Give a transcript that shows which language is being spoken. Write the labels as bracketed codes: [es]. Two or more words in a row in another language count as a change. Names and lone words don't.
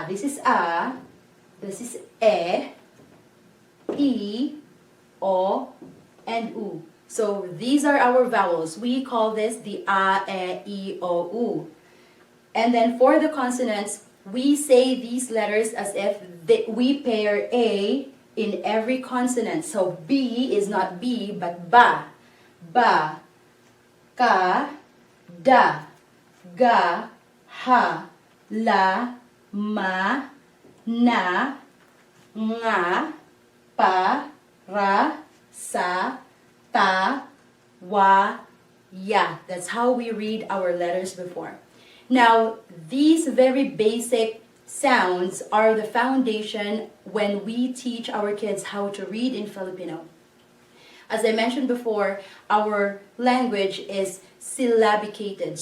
[en] This is A, this is E, O, and U. So these are our vowels. We call this the A, E, O, U. And then for the consonants, we say these letters as if we pair A in every consonant. So B is not B, but ba. Ba, ka, da, ga, ha, la, ma, na, nga, pa, ra, sa, ta, wa, ya. That's how we read our letters before. Now, these very basic sounds are the foundation when we teach our kids how to read in Filipino. As I mentioned before, our language is syllabicated.